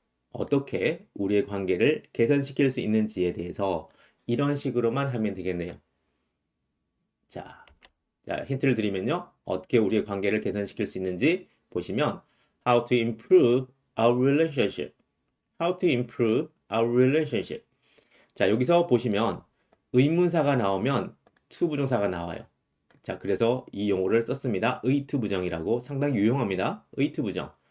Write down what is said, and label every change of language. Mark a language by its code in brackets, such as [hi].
[ko] 어떻게 우리의 관계를 개선시킬 수 있는지에 대해서 이런 식으로만 하면 되겠네요. 자, 힌트를 드리면요. 어떻게 우리의 관계를 개선시킬 수 있는지 보시면 [en] How to improve our relationship. How to improve our relationship. [ko] 자, 여기서 보시면 의문사가 나오면 to 부정사가 나와요. 자, 그래서 이 용어를 썼습니다. 의투 부정이라고 상당히 유용합니다. 의투 부정.